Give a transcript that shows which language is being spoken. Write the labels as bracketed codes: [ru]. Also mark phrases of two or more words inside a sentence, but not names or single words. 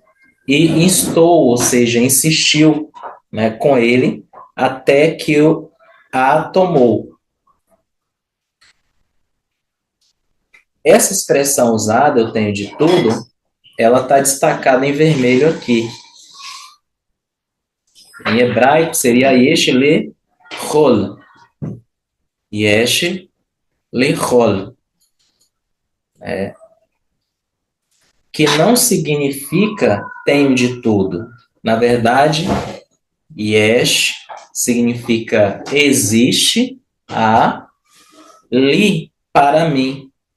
[pt] E instou, ou seja, insistiu, né, com ele até que a tomou. Essa expressão usada, eu tenho de tudo, ela está destacada em vermelho aqui. Em hebraico seria [he] יש לכל. יש לכל. [pt] Que não significa tenho de tudo. Na verdade, yesh significa existe, há, li, para mim.